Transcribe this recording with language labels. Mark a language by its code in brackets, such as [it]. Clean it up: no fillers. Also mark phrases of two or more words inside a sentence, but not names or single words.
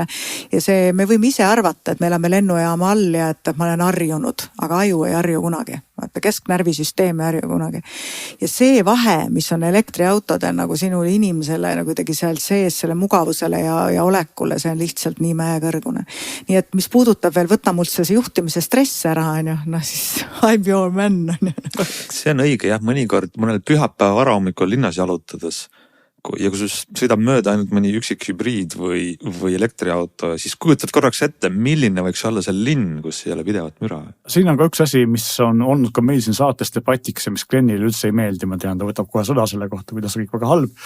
[et] Ja see, me võime ise arvata, et me elame lennujaama all ja et ma olen harjunud, aga aju ei harju kunagi. Vaata, kesknärvisüsteem ei harju kunagi. Ja see vahe, mis on elektriautodel nagu sinule inimesele nagu tegi seal sees selle mugavusele ja olekule, see on lihtsalt nii mäekõrgune. Nii et mis puudutab veel, võtta mult see juhtimise stress ära, on ju, no siis [en] I'm your man. [et] See on õige jah, mõnikord mõnel pühapäeva varahommikul linnas jalutades ja kui sõidab mööda ainult mõni üksik hübriid või elektriauto, siis kujutad korraks ette, milline võiks olla see linn, kus ei ole pidevat müra. Siin on ka üks asi, mis on olnud ka meil siin saates debatiks ja mis Glenile üldse ei meeldi, ma tean, ta võtab kohe sõda selle kohta, kuidas kõik väga halb.